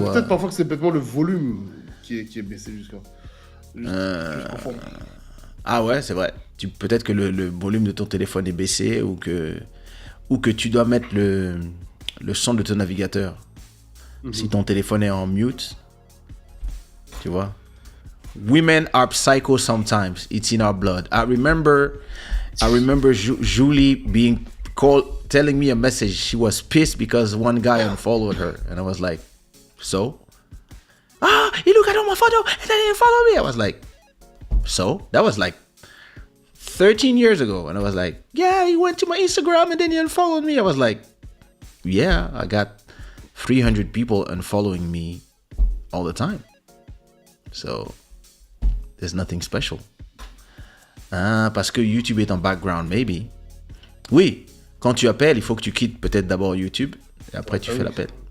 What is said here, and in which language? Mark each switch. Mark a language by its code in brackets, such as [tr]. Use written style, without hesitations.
[fr] Peut-être parfois que c'est peut-être le volume qui est baissé jusqu'à... Ah ouais, c'est vrai. Peut-être que le volume de ton téléphone est baissé, ou que tu dois mettre le son de ton navigateur. Mm-hmm. Si ton téléphone est en mute, tu vois. [en] Women are psycho sometimes. It's in our blood. I remember Julie being telling me a message. She was pissed because one guy unfollowed her, and I was like, so? You look at all my photo and then you follow me. I was like, so? That was like 13 years ago. And I was like, yeah, he went to my Instagram and then he unfollowed me. I was like, yeah, I got 300 people unfollowing me all the time. So there's nothing special. [fr] Ah, parce que YouTube est en background, maybe. Oui, quand tu appelles, il faut que tu quittes peut-être d'abord YouTube et après tu fais l'appel.